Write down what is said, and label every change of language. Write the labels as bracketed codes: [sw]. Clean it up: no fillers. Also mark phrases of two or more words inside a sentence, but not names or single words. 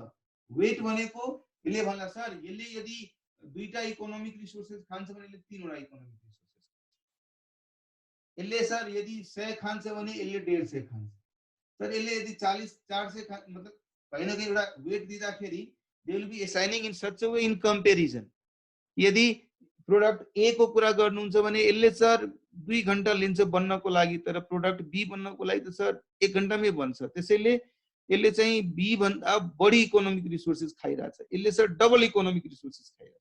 [ne] वेट भनेको यसले भन्ला सर यसले यदि दुईटा [en] economic resources [ne] खान्छ भने यसले तीनवटा [en] economic resources [ne] यसले सर यदि 100 खान्छ भने यसले 150 खान्छ सर यसले यदि 40 400 मतलब [hi] कहीं न कहीं [ne] एउटा वेट दिँदाखेरि [en] they will be assigning in such a way in comparison. [ne] यदि [en] product A [ne] को कुरा गर्नुहुन्छ भने यसले सर 2 घण्टा लिन्छ बन्नको लागि तर [en] product B [ne] बन्नको लागि त सर 1 घण्टामै बन्छ। त्यसैले यसले चाहिँ बी भन्दा बढी [en] economic resources [ne] खाइरहेछ यसले सर डबल [en] economic resources [ne] खाइरहेछ।